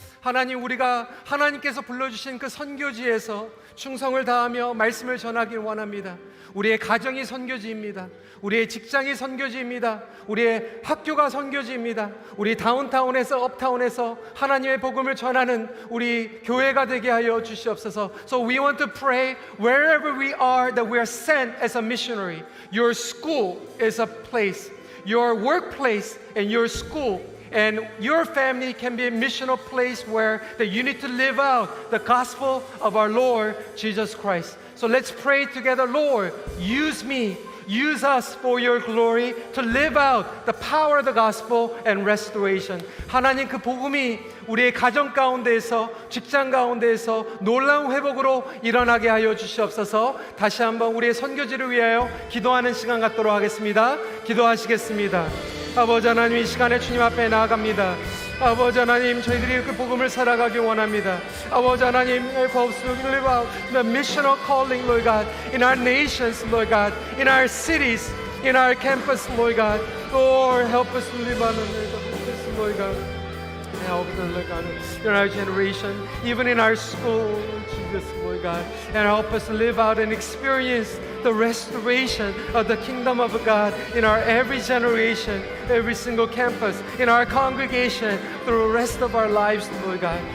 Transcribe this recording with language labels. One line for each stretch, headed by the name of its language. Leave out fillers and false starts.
Korean: 하나님, 우리가 하나님께서 불러주신 그 선교지에서 충성을 다하며 말씀을 전하길 원합니다. 우리의 가정이 선교지입니다. 우리의 직장이 선교지입니다. 우리의 학교가 선교지입니다. 우리 다운타운에서 업타운에서 하나님의 복음을 전하는 우리 교회가 되게 하여 주시옵소서.
English: So we want to pray wherever we are that we are sent as a missionary. Your school is a place. Your workplace and your school and your family can be a missional place where that you need to live out the gospel of our Lord Jesus Christ. So let's pray together. Lord, use me, use us for your glory to live out the power of the gospel and restoration.
Korean: 하나님, 그 복음이 우리의 가정 가운데에서, 직장 가운데에서 놀라운 회복으로 일어나게 하여 주시옵소서. 다시 한번 우리의 선교지를 위하여 기도하는 시간 갖도록 하겠습니다. 기도하시겠습니다. 아버지 하나님, 이 시간에 주님 앞에 나아갑니다. 아버지 하나님, 저희들이 그 복음을 살아가기 원합니다. 아버지 하나님,
English: help us to live out the missional calling, Lord God, in our nations, Lord God, in our cities, in our campus, Lord God. Lord, help us to live out this, Lord God. Help us, Lord God, in our generation, even in our school, Jesus, Lord God, and help us to live out and experience the restoration of the kingdom of God in our every generation, every single campus, in our congregation, through the rest of our lives, Lord God.